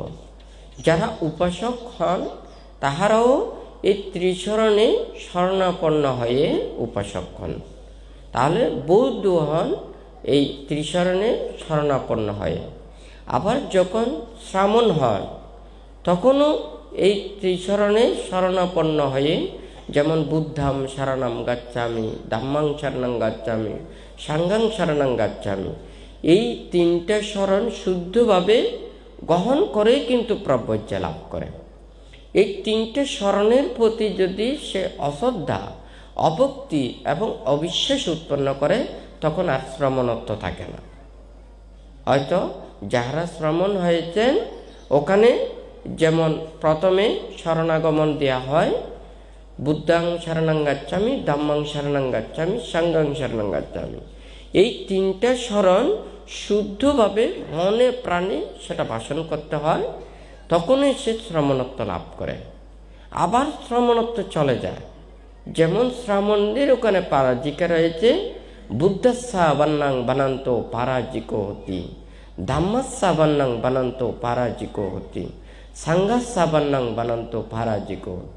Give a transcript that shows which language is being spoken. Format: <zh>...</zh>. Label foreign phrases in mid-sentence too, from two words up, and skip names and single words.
<bn>যারা উপাসক হন তাহারাও এই ত্রিশরণে শরণাপন্ন হয়ে উপাসক হন। তাহলে বৌদ্ধ হন এই ত্রিশরণে শরণাপন্ন হয়ে। আবার যখন শ্রামণ হন তখনও এই ত্রিশরণে শরণাপন্ন হয়ে, যেমন</bn> <pi>বুদ্ধাং শরণং গচ্ছামি, ধাম্মাং শরণং গচ্ছামি, সাংঘাং শরণং গচ্ছামি,</pi> <bn>এই তিনটা শরণ শুদ্ধভাবে গ্রহণ করে কিন্তু প্রব্রজ্য লাভ করে। এই তিনটে শরণের প্রতি যদি সে অশ্রদ্ধা, অভক্তি এবং অবিশ্বাস উৎপন্ন করে তখন আর শ্রমণত্ব থাকে না। হয়তো যাহারা শ্রমণ হয়েছেন ওখানে যেমন প্রথমে শরণাগমন দেয়া হয়,</bn> <pi>বুদ্ধাং শরণং গচ্ছামি, ধাম্মাং শরণং গচ্ছামি, সাংঘাং শরণং গচ্ছামি,</pi> <bn>এই তিনটা শরণ শুদ্ধভাবে মনে প্রাণে সেটা ভাষণ করতে হয়, তখনই সে শ্রমণত্ব লাভ করে। আবার শ্রমণত্ব চলে যায়, যেমন শ্রামণদের ওখানে পারাজিকা রয়েছে,</bn> <pi>বুদ্ধস্যা বন্যাং বানান্ত পারাজিকো হতি, ধাম্মাস্যা বন্যাং বানান্ত পারাজিকো হতি, সাংঘাস্যা বন্যাং বানান্ত পারাজিকো হতি।</pi>